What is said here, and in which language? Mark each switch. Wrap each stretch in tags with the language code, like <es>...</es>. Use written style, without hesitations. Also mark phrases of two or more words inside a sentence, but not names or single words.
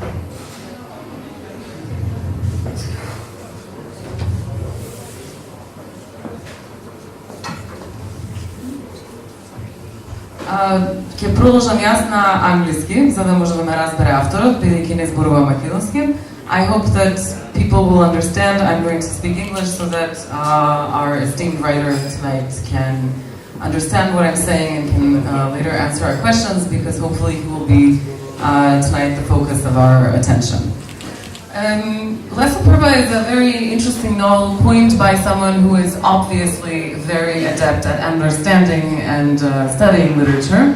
<mk>Ќе продолжам јас на англиски, за да може да ме разбере авторот, бидејќи не зборувам македонски.</mk> <en>I hope that people will understand. I'm going to speak English so that our esteemed writer tonight can understand what I'm saying and can later answer our questions, because hopefully he will be tonight the focus of our attention. Ла Суперба is a very interesting novel coined by someone who is obviously very adept at understanding and studying literature.</en>